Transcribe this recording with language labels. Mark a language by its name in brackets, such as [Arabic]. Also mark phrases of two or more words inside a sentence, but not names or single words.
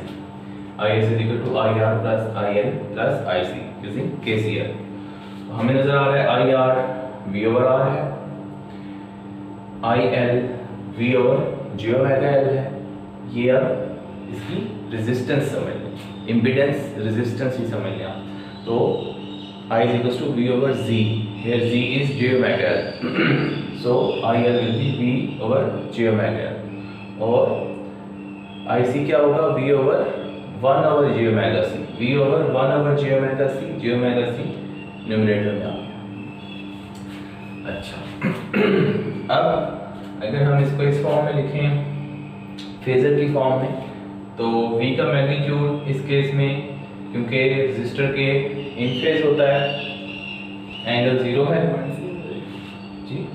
[English] IS is equal to IR plus IL plus IC using KCL. [Hindi] हमें नजर आ रहा है [English] IR V over R [Hindi] है, [English] IL V over J omega L [Hindi] है। ये अब इसकी रेजिस्टेंस समझ लें, [English] impedance resistance [Hindi] ही समझ लें आप। [English] तो I is equals to V over Z. Here Z is J omega L. So IL will be V over J omega L. [Hindi] और IC क्या होगा, [English] V over 1 over J omega C. V over 1 over J omega C. J omega C न्यूमरेटर [Hindi] में आ गया। अच्छा, अब अगर हम इसको इस फॉर्म में लिखें, फेजर की फॉर्म में, तो V का मैग्नीट्यूड इस केस में, क्योंकि रेजिस्टर के [English] in phase [Hindi] होता है, एंगल 0 है जी।